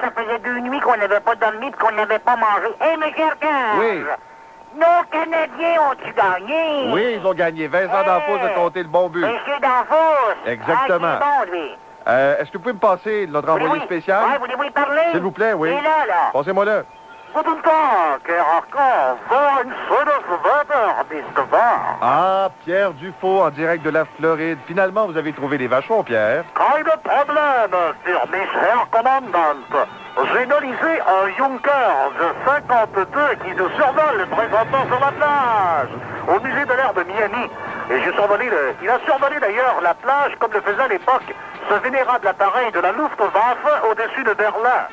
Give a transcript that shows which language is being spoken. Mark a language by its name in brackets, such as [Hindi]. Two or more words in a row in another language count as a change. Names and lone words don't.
[French] Ça faisait 2 nuits qu'on n'avait pas dormi et qu'on n'avait pas mangé. Hé, M. Arcan! Oui. Nos Canadiens ont-tu gagné? Oui, ils ont gagné. Vincent D'Anfos a compté le bon but. Monsieur D'Anfos! Exactement. Ah, c'est bon, lui. Est-ce que vous pouvez me passer notre envoyé spécial? Oui, voulez-vous y parler? S'il vous plaît, oui. Il est là. Passez-moi là. [German] Guten Tag, Herr Arcan. So ein schönes Wetter, nicht wahr? [French] Ah, Pierre Dufault, en direct de la Floride. Finalement, vous avez trouvé les vachons, Pierre. [German] Keine Probleme, für mich, Herr Commandant. [French] J'ai nolisé un Junker de 52 qui nous survole présentement sur la plage, au musée de l'air de Miami. Et j'ai survolé il a survolé d'ailleurs la plage comme le faisait à l'époque ce vénérable appareil de la Luftwaffe au-dessus de Berlin.